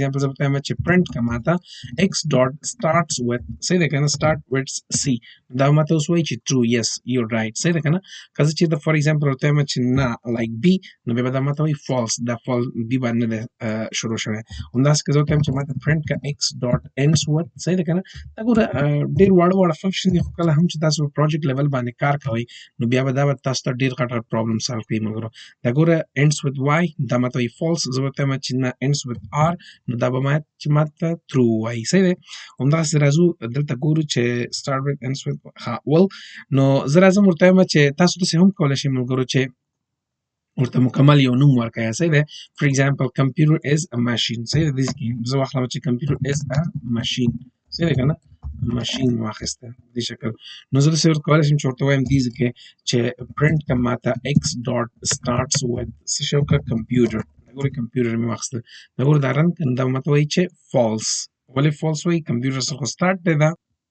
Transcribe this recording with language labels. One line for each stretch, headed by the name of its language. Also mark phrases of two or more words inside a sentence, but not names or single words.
Pashto: ایگزامپل زه ورته وایم چې پرنټ که ماته
English: x dot starts with
Pashto: صحیح دی که نه
English: start with
Pashto: سی دا ماته اوس وایي چې
English: true yes you right
Pashto: صحیح دی که نه که زه چېرته
English: for example
Pashto: ورته وایم چې نه
English: like b
Pashto: نو بیا به دا ماته وایي فالس دا فالس بی باندې نه دی شروع شوی همداسې که زه ورته وایم چې ماته پرنټ که
English: x dot ends with
Pashto: صحیح ده که نه دا ګوره ډېر واړه فنکشن دي خو کله هم چې تاسو په
English: project level
Pashto: باندې کار کوئ نو بیا به دا به تاسو ته ډېر غټ
English: problem solve
Pashto: کوي ملګرو دا ګوره
English: ends with y
Pashto: دا ماته وایي false زه ورته وایم چې نه
English: ends with r
Pashto: نو دا به چې ماته true وایي صحیح دی همداسې راځو دلته ګورو چې
English: start with ends with well
Pashto: نو زه راځم ورته وایم چې تاسو داسې هم کولی شئ ملګرو چې ورته مکمل یو نوم ورکړئ صحیح دی
English: for example computer is a machine
Pashto: صحیح دی دې کې زه واخلم چې
English: computer is a machine
Pashto: صحیح دی که نه ماشین واخیسته دې شکل نو زه داسې ورته کولی شم چې ورته وایم دې کې چې پرنټ که ماته
English: x dot starts with
Pashto: څه شی وکړه کمپیوټر دا ګورې کمپیوټر مې واخیسته دا ګوره دا رن کړه دا ماته وایي چې فالس ولې فالس وایي کمپیوټر سره خو سٹارټ دی دا